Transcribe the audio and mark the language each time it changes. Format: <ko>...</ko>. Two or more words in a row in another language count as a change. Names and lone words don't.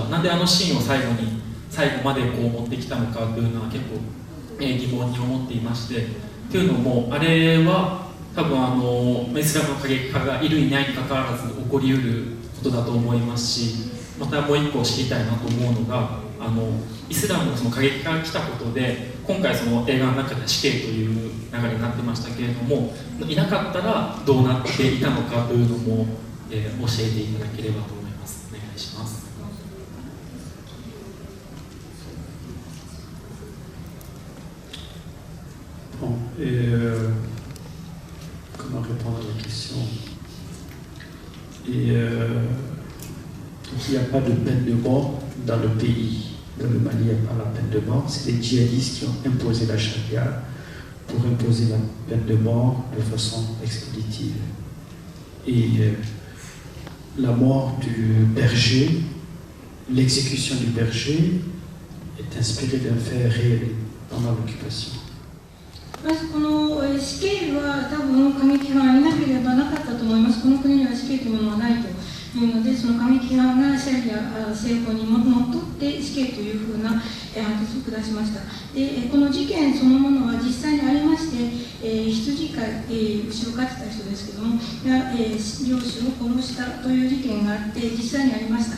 <ja>なんでシーンを最後までこう持ってきたのかというのは結構、疑問に思っていまして、というのもあれは多分イスラムの過激派がいるいないにかかわらず起こりうることだと思いますし、またもう一個知りたいなと思うのが、イスラムのその過激派が来たことで、今回その映画の中で死刑という流れになってましたけれども、いなかったらどうなっていたのかというのも、教えていただければと思います。お願いします。</ja> <fr>Bon, comment répondre à la question? Et donc il n'y a pas de peine de mort dans le pays. Dans le Mali, il n'y a pas la peine de mort. C'est les djihadistes qui ont imposé la charia pour imposer la peine de mort de façon expéditive. Et la mort du berger, l'exécution du berger est inspirée d'un fait réel pendant l'occupation.</fr> <ja>まずこの死刑は多分過激派がいなければなかったと思います。この国には死刑というものはないというので、その過激派がシャリア政法にのっとって死刑というふうな判決を下しました。でこの事件そのものは実際にありまして、羊飼い、牛を飼ってた人ですけどもが、猟師を殺したという事件があって実際にありました。</ja>